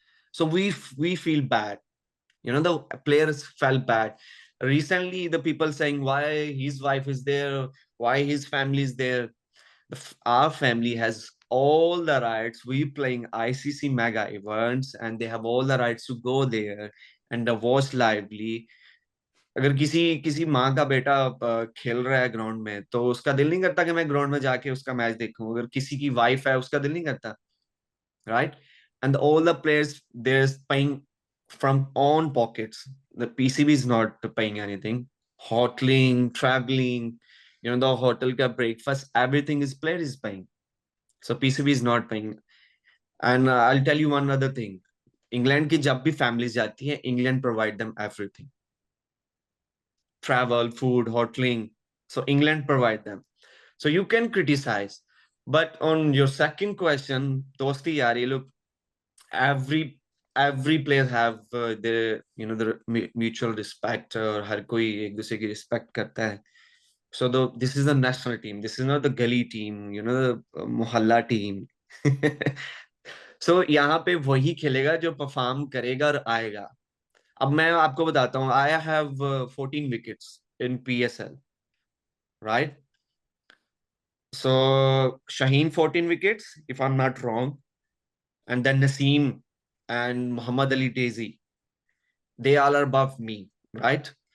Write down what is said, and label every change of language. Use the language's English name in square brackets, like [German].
[English] So we feel bad. The players felt bad. Recently, the people saying why his wife is there, why his family is there. Our family has all the rights. We playing ICC mega events, and they have all the rights to go there and watch lively. [Hindi] अगर किसी किसी माँ का बेटा खेल रहा है ground में, तो उसका दिल नहीं करता कि मैं ग्राउंड में जाके उसका मैच देखूं. अगर किसी की वाइफ है, उसका दिल नहीं करता, right? [English] And all the players, they're paying from own pockets. The PCB is not paying anything. Hoteling, traveling, the hotel ka breakfast, everything is player is paying. So PCB is not paying. And I'll tell you one other thing. [Hindi] England की जब भी families जाती है, [English] England provide them everything. Travel, food, hoteling. So England provide them. So you can criticize. But on your second question, Dosti-Yaari, look, every player have their the mutual respect, [Hindi] और हर कोई एक दूसरे की respect करता है. [English] So this is the national team. This is not the gully team, the mohalla team. [Hindi] So यहाँ पे वही खेलेगा जो परफॉर्म करेगा और आएगा. अब मैं आपको बताता हूँ. [English] I have 14 wickets in PSL, right? So Shaheen 14 wickets, if I'm not wrong, and then Naseem and Muhammad Ali Daisy, they all are above me, right?